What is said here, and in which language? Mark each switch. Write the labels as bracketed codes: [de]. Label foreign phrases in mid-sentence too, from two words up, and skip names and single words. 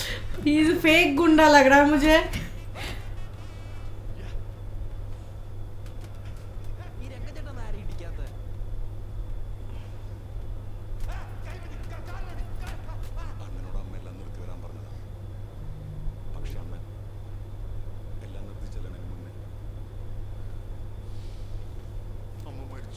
[en] He is a fake [hi] गुंडा लग रहा है मुझे. [ml] ഈ രംഗച്ചേട്ടൻ ആരും ഇടിക്കാത്ത അണ്ണനോട് അമ്മ എല്ലാം നിർത്തി വരാൻ പറഞ്ഞതാ. പക്ഷെ അണ്ണൻ എല്ലാം നിർത്തി ചെല്ലണതിന് മുന്നേ അമ്മ മരിച്ചു.